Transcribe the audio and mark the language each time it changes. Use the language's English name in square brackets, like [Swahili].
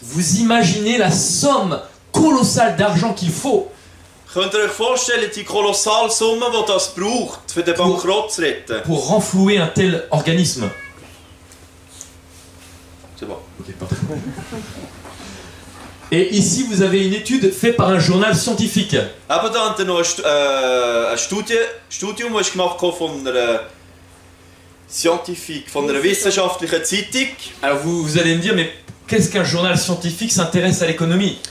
[French] vous imaginez la somme colossale d'argent qu'il faut [German] könnt ihr euch vorstellen, die kolossale Summe, die das braucht, für den Bankrott zu retten. [French] pour renflouer un tel organisme. C'est bon. Et ici, vous avez une étude faite par un journal scientifique. [German] Aber da habt ihr noch ein Studium, das gemacht von einer Scientifique, von einer wissenschaftlichen Zeitung. [French] Alors vous allez me dire, mais qu'est-ce qu'un journal scientifique s'intéresse à l'économie?